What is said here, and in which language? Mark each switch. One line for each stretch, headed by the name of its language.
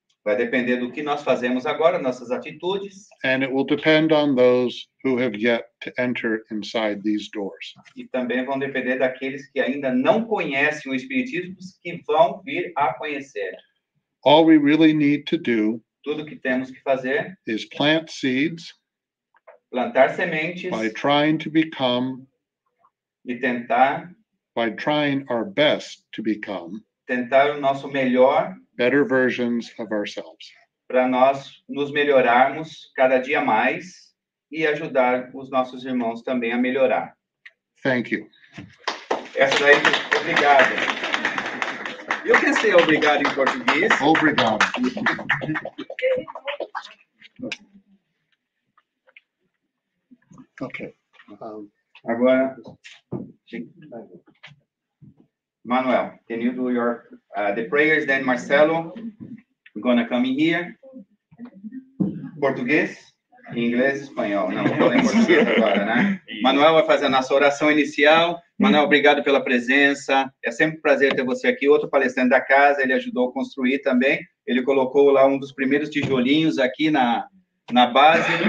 Portuguese: Vai depender do que nós fazemos agora, nossas atitudes.
English: And it will depend on those who have yet to enter inside these doors.
Portuguese: E também vão depender daqueles que ainda não conhecem o espiritismo, que vão vir a conhecer.
English: All we really need to do
Portuguese: Tudo que temos que fazer
English: is plant seeds
Portuguese: plantar sementes
English: by trying to become,
Portuguese: e tentar
English: our best to become
Portuguese: o nosso melhor
English: better versions of ourselves.
Portuguese: para nós nos melhorarmos cada dia mais e ajudar os nossos irmãos também a melhorar.
English: Thank you.
Portuguese: Essa daí, obrigado. Eu pensei obrigado em português. Obrigado.
English: Okay.
Portuguese: Agora,
English: Manuel, can you do the prayers? Then Marcelo, we're gonna come in here.
Portuguese: Português, inglês, espanhol. Não, vou em português agora, né? Manuel vai fazer a nossa oração inicial. Manuel, obrigado pela presença. É sempre um prazer ter você aqui. Outro palestrante da casa, ele ajudou a construir também. Ele colocou lá um dos primeiros tijolinhos aqui na base.